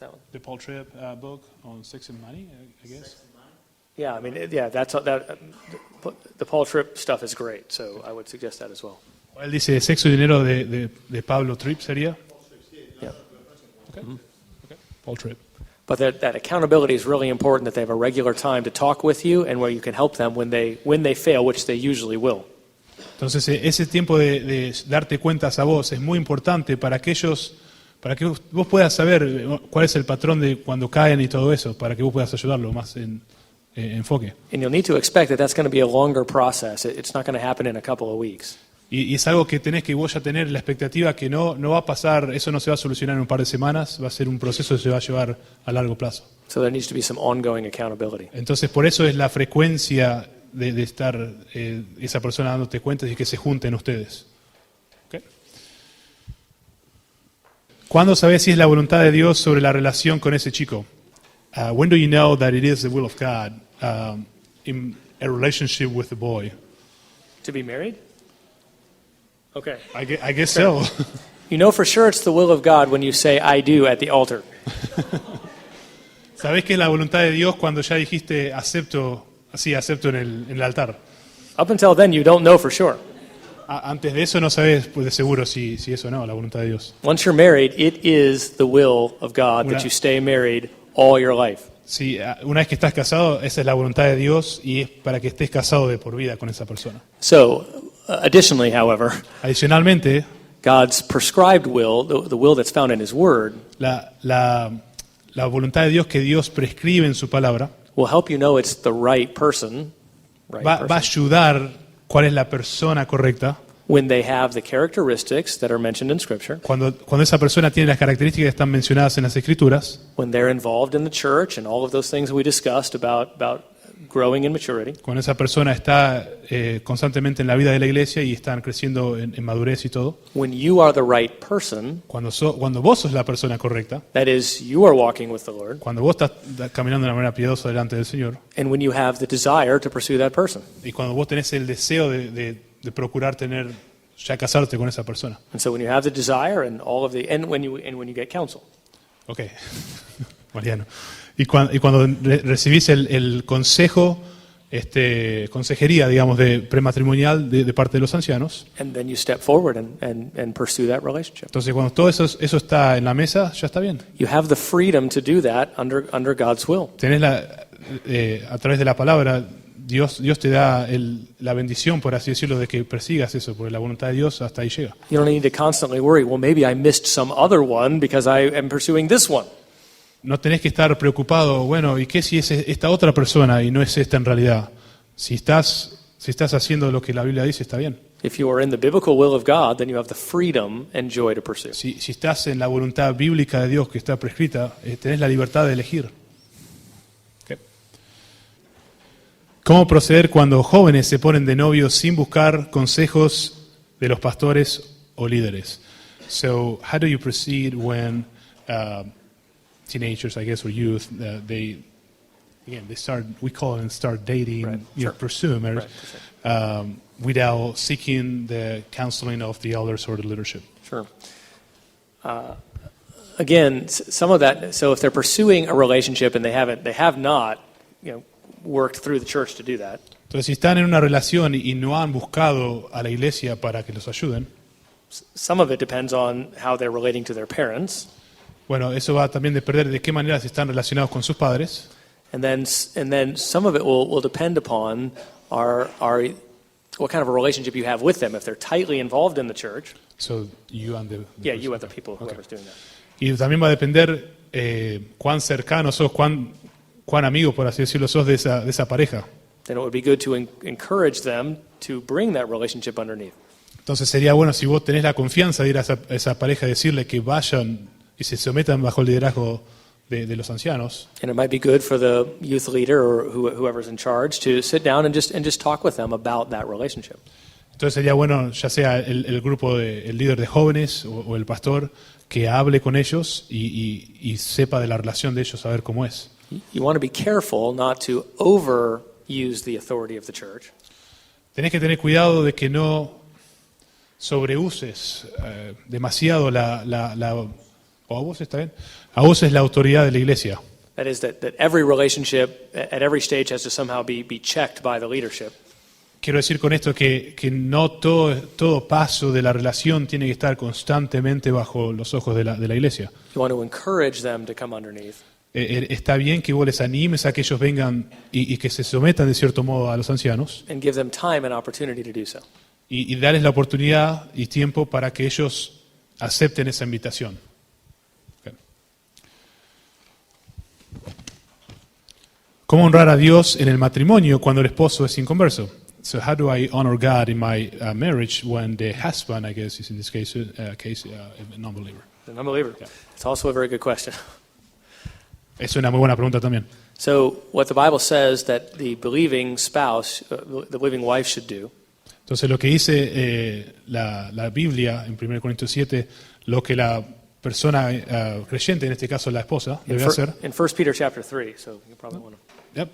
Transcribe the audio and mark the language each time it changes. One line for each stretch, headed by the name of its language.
English: The Paul Tripp book on sex and money, I guess. Yeah, I mean, yeah, the Paul Tripp stuff is great, so I would suggest that as well.
Spanish: Él dice sexo y dinero de Pablo Tripp, ¿sería?
English: Yeah. Okay. Okay. Paul Tripp. But that accountability is really important, that they have a regular time to talk with you and where you can help them when they fail, which they usually will.
Spanish: Entonces, ese tiempo de darte cuentas a vos es muy importante para que vos puedas saber cuál es el patrón de cuando caen y todo eso, para que vos puedas ayudarlo más en enfoque.
English: And you'll need to expect that that's going to be a longer process. It's not going to happen in a couple of weeks.
Spanish: Y es algo que tenés que vos ya tener la expectativa que no va a pasar, eso no se va a solucionar en un par de semanas, va a ser un proceso que se va a llevar a largo plazo.
English: So there needs to be some ongoing accountability.
Spanish: Entonces, por eso es la frecuencia de estar esa persona dándote cuentas y que se junten ustedes. ¿Okay? ¿Cuándo sabes si es la voluntad de Dios sobre la relación con ese chico?
English: When do you know that it is the will of God in a relationship with the boy? To be married? Okay. I guess so. You know for sure it's the will of God when you say I do at the altar.
Spanish: ¿Sabés que es la voluntad de Dios cuando ya dijiste acepto en el altar?
English: Up until then, you don't know for sure.
Spanish: Antes de eso no sabés pues, de seguro si eso o no, la voluntad de Dios.
English: Once you're married, it is the will of God that you stay married all your life.
Spanish: Sí, una vez que estás casado, esa es la voluntad de Dios y es para que estés casado de por vida con esa persona.
English: So, additionally, however,
Spanish: Adicionalmente,
English: God's prescribed will, the will that's found in His Word,
Spanish: la voluntad de Dios que Dios prescribe en su palabra
English: will help you know it's the right person,
Spanish: va a ayudar cuál es la persona correcta
English: when they have the characteristics that are mentioned in Scripture,
Spanish: cuando esa persona tiene las características que están mencionadas en las Escrituras,
English: when they're involved in the church and all of those things we discussed about growing in maturity,
Spanish: cuando esa persona está constantemente en la vida de la iglesia y están creciendo en madurez y todo,
English: when you are the right person,
Spanish: cuando vos sos la persona correcta,
English: that is, you are walking with the Lord,
Spanish: cuando vos estás caminando de una manera piadosa delante del Señor,
English: and when you have the desire to pursue that person.
Spanish: y cuando vos tenés el deseo de procurar casarte con esa persona.
English: And so when you have the desire and all of the, and when you get counsel. Okay. Mariano.
Spanish: Y cuando recibís el consejo, consejería, digamos, de prematrimonial de parte de los ancianos,
English: And then you step forward and pursue that relationship.
Spanish: entonces cuando todo eso está en la mesa, ya está bien.
English: You have the freedom to do that under God's will.
Spanish: Tenés a través de la palabra, Dios te da la bendición, por así decirlo, de que persigas eso, porque la voluntad de Dios hasta ahí llega.
English: You don't need to constantly worry, well, maybe I missed some other one because I am pursuing this one.
Spanish: No tenés que estar preocupado, bueno, ¿y qué si es esta otra persona y no es esta en realidad? Si estás haciendo lo que la Biblia dice, está bien.
English: If you are in the biblical will of God, then you have the freedom and joy to pursue.
Spanish: Si estás en la voluntad bíblica de Dios que está prescrita, tenés la libertad de elegir. Okay. ¿Cómo proceder cuando jóvenes se ponen de novios sin buscar consejos de los pastores o líderes?
English: So, how do you proceed when teenagers, I guess, or youth, they start, we call them start dating, Right. Sure. Pursue marriage, without seeking the counseling of the elders or the leadership? Sure. Again, some of that. So if they're pursuing a relationship and they have not, worked through the church to do that.
Spanish: Entonces, si están en una relación y no han buscado a la iglesia para que los ayuden,
English: Some of it depends on how they're relating to their parents,
Spanish: bueno, eso va también a depender de qué manera se están relacionados con sus padres.
English: and then some of it will depend upon what kind of a relationship you have with them. If they're tightly involved in the church, So, you and the you and the people, whoever's doing that.
Spanish: Y también va a depender cuán cercano sos, cuán amigo, por así decirlo, sos de esa pareja.
English: Then it would be good to encourage them to bring that relationship underneath.
Spanish: Entonces sería bueno si vos tenés la confianza de ir a esa pareja y decirle que vayan y se sometan bajo el liderazgo de los ancianos.
English: And it might be good for the youth leader or whoever's in charge to sit down and just talk with them about that relationship.
Spanish: Entonces sería bueno, ya sea el grupo, el líder de jóvenes o el pastor, que hable con ellos y sepa de la relación de ellos, a ver cómo es.
English: You want to be careful not to overuse the authority of the church.
Spanish: Tenés que tener cuidado de que no sobreuses demasiado o abuses, ¿está bien? Abuses la autoridad de la iglesia.
English: That is, that every relationship at every stage has to somehow be checked by the leadership.
Spanish: Quiero decir con esto que no todo paso de la relación tiene que estar constantemente bajo los ojos de la iglesia.
English: You want to encourage them to come underneath.
Spanish: Está bien que vos les animes a que ellos vengan y que se sometan de cierto modo a los ancianos
English: And give them time and opportunity to do so.
Spanish: y darles la oportunidad y tiempo para que ellos acepten esa invitación. Okay. ¿Cómo honrar a Dios en el matrimonio cuando el esposo es inconverso?
English: So how do I honor God in my marriage when the husband, I guess, is in this case, a non-believer? An unbeliever. It's also a very good question.
Spanish: Es una muy buena pregunta también.
English: So what the Bible says that the believing spouse, the believing wife should do,
Spanish: Entonces lo que dice la Biblia en 1 Corintios 7, lo que la persona creyente, en este caso la esposa, debe hacer.
English: in 1 Peter chapter 3, so you probably want to.